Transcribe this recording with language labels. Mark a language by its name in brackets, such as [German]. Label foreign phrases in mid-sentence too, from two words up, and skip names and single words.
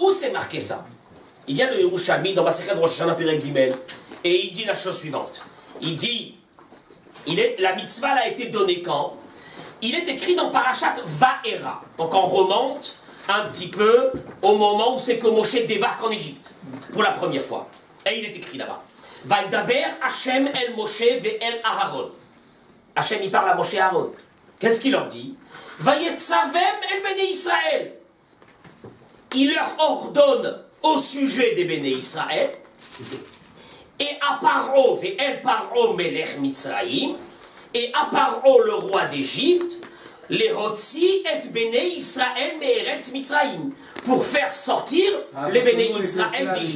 [French] Où c'est marqué ça? Il y a le Yerushalmi dans [Hebrew] מסכת ראש השנה פרק גימל, [French] et il dit la chose suivante. Il dit, la mitzvah a été donnée quand? Il est écrit dans [Hebrew] פרשת וארא. [French] Donc on remonte un petit peu au moment où c'est que Moshe débarque en Égypte, pour la première fois. Et il est écrit là-bas. [Hebrew] וידבר השם אל משה ואל אהרן. [French] Hashem il parle à Moshe et Aaron. Qu'est-ce qu'il leur dit? [Hebrew] ויצום אל בני ישראל. [French] Il leur ordonne au sujet des [Hebrew] בני ישראל, [French] et à Paro [Hebrew] ואל פרעה מלך מצרים, [French] et à Paro le roi d'Égypte, les [Hebrew] הוציא את בני ישראל מארץ מצרים, [French] pour faire sortir les [Hebrew] בני ישראל [French] d'Égypte.